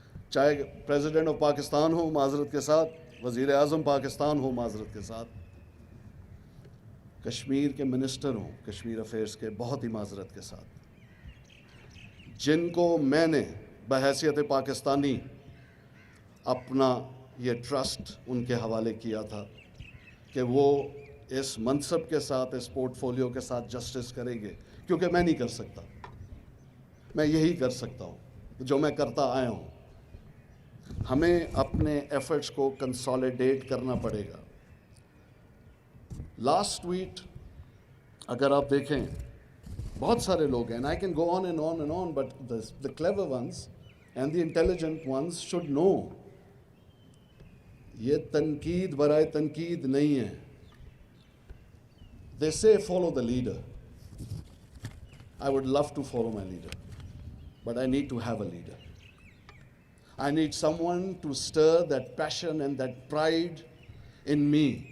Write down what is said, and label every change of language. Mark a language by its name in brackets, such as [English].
[Urdu] چاہے president of Pakistan ہو معذرت کے ساتھ, وزیر اعظم پاکستان ہو معذرت کے ساتھ, کشمیر کے منسٹر ہوں کشمیر افیئرس کے بہت ہی معذرت کے ساتھ, جن کو میں نے بحیثیت پاکستانی اپنا یہ ٹرسٹ ان کے حوالے کیا تھا کہ وہ اس منصب کے ساتھ, اس پورٹ فولیو کے ساتھ جسٹس کریں گے, کیونکہ میں نہیں کر سکتا. میں یہی کر سکتا ہوں جو میں کرتا آیا ہوں. ہمیں اپنے ایفرٹس کو کنسالیڈیٹ کرنا پڑے گا. لاسٹ ٹویٹ اگر آپ دیکھیں بہت سارے لوگ ہیں, [English] and I can go on and on and on, but the clever ones and the intelligent ones should know. [Urdu] یہ تنقید برائے تنقید نہیں ہے. [English] They say follow the leader. I would love to follow my leader, but I need to have a leader. I need someone to stir that passion and that pride in me.